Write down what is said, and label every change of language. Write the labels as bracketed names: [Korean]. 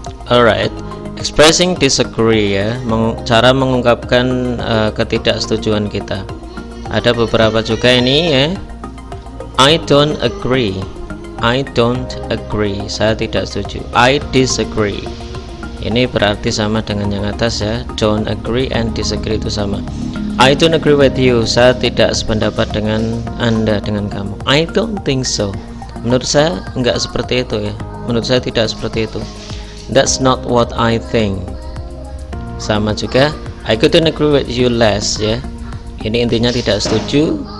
[Indonesian] Alright, [English] expressing disagree, [Indonesian] ya, cara mengungkapkan ketidaksetujuan kita. Ada beberapa juga ini, ya. [English] I don't agree, I don't agree, [Indonesian] saya tidak setuju. [English] I disagree, [Indonesian] ini berarti sama dengan yang atas, ya. Don't agree and disagree itu sama. [English] I don't agree with you, [Indonesian] saya tidak sependapat dengan Anda, dengan kamu. [English] I don't think so, [Indonesian] menurut saya enggak seperti itu, ya, menurut saya tidak seperti itu. [English] That's not what I think, [Indonesian] sama juga. [English] I couldn't agree with you less, ya, [Indonesian] ini intinya tidak setuju.